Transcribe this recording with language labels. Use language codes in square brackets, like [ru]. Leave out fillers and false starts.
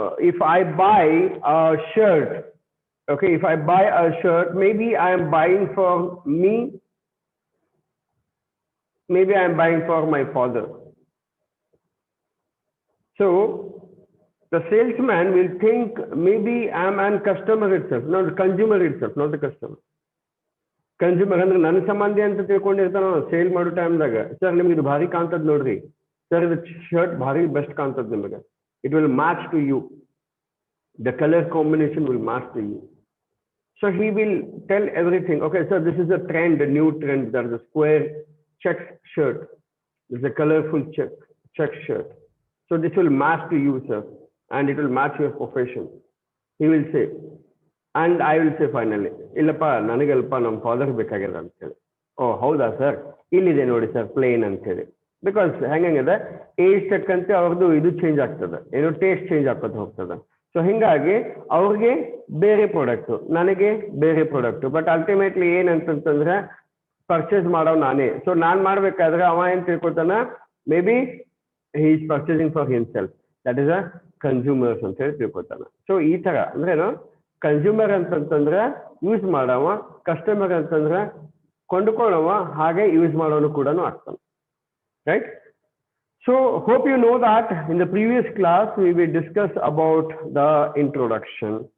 [en] If I buy a shirt, okay, if I buy a shirt, maybe I am buying for me, maybe I am buying for my father. So the salesman will think maybe I am a customer itself, not the consumer itself, not the customer. [kn] Consumer ಅಂದ್ರೆ ನನ್ನ ಸಂಬಂಧಿ ಅಂತ ತಿಳ್ಕೊಂಡಿರ್ತಾನ sale ಮಾಡೋ ಟೈಮ್ದಾಗ, sir ನಿಮ್ಗೆ ಇದು ಭಾರಿ ಕಾಣ್ತದ ನೋಡ್ರಿ, ಸರ್ ಇದು ಶರ್ಟ್ ಭಾರಿ ಬೆಸ್ಟ್ ಕಾಣ್ತದ ನಿಮಗೆ, [en] It will match to you, the color combination will match to you. So he will tell everything. Okay, so this is a trend, a new trend. There's a square check shirt. There's a colorful check shirt. So this will match to you, sir, and it will match your profession. He will say, and I will say finally, [kn] illappa nanigalpa nam father bekagilla anta [en] ಹೇಳಿ. [kn] ಓ ಹೌದಾ sir, ಇಲ್ಲಿದೆ ನೋಡಿ sir plane ಅಂತ ಹೇಳಿ. Because ಹೆಂಗಂಗಿದೆ age ತಕ್ಕಂತೆ ಅವ್ರದ್ದು ಇದು change ಆಗ್ತದೆ, ಏನೋ ಟೇಸ್ಟ್ ಚೇಂಜ್ ಆಗ್ಕೊತ ಹೋಗ್ತದೆ. ಸೊ ಹಿಂಗಾಗಿ ಅವ್ರಿಗೆ ಬೇರೆ ಪ್ರಾಡಕ್ಟು, ನನಗೆ ಬೇರೆ ಪ್ರಾಡಕ್ಟು, ಬಟ್ ಅಲ್ಟಿಮೇಟ್ಲಿ ಏನಂತಂದ್ರೆ ಪರ್ಚೇಸ್ ಮಾಡೋ ನಾನೇ. ಸೊ ನಾನು ಮಾಡ್ಬೇಕಾದ್ರೆ ಅವ ಏನ್ ತಿಳ್ಕೊತಾನ, [en] maybe he is purchasing for himself, that is a consumers [kn] ಅಂತ ಹೇಳಿ ತಿಳ್ಕೊತಾನ. ಸೊ ಈ ತರ ಅಂದ್ರೇನು, ಕನ್ಸ್ಯೂಮರ್ ಅಂತಂತಂದ್ರೆ ಯೂಸ್ ಮಾಡವ, ಕಸ್ಟಮರ್ ಅಂತಂದ್ರೆ ಕೊಂಡ್ಕೊಳ್ಳುವ, ಹಾಗೆ ಯೂಸ್ ಮಾಡೋನು ಕೂಡ ಆಗ್ತಾನೆ. Right? [en] So hope you know that in the previous class we will discuss about the introduction.